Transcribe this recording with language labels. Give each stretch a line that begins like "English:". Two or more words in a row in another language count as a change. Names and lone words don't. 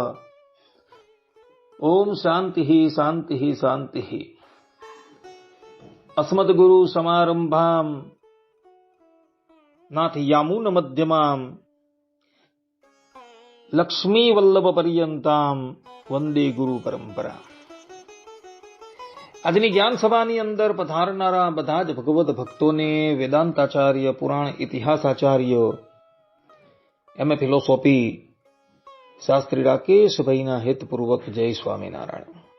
Sanskrit: ओम शांति शांति शांति। अस्मद्गुरु समारंभां नाथ यामुन मध्यमां लक्ष्मी वल्लभ पर्यंताम वंदे गुरु परंपरा।
Gujarati: આજની જ્ઞાન સભાની અંદર પધારનારા બધા જ ભગવદ ભક્તોને વેદાંતાચાર્ય, પુરાણ ઇતિહાસાચાર્ય,
English: MA philosophy
Gujarati: શાસ્ત્રી રાકેશભાઈના હેતપૂર્વક જય સ્વામિનારાયણ।